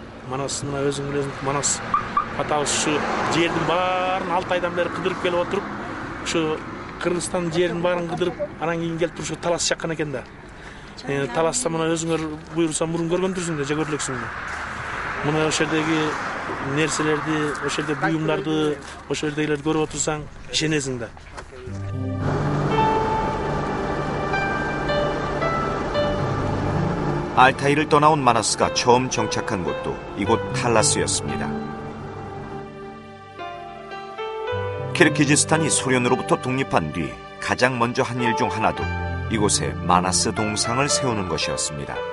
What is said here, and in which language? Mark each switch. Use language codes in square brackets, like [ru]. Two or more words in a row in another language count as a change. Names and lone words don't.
[ky] Манас мына өзүң билесиң, Манас атабыз ушу жердин баарын 6 айдан бери кыдырып келип отуруп, ушу Кыргызстандын жерин баарын кыдырып, анан кийин келип ушу Талас чаккан экен да. Таласта мына өзүңөр буйрса мурун көргөндүрсүң да, же көрүлөксүң да. Мына ошол жердеги нерселерди, ошол жерде буюмдарды, ошол жердегилерди көрүп отурсаң, ишенесиң да. [ko] 알타이를 떠나온 마나스가 처음 정착한 곳도 이곳 탈라스였습니다. 키르기즈스탄이 소련으로부터 독립한 뒤 가장 먼저 한 일 중 하나도 이곳에 마나스 동상을 세우는 것이었습니다.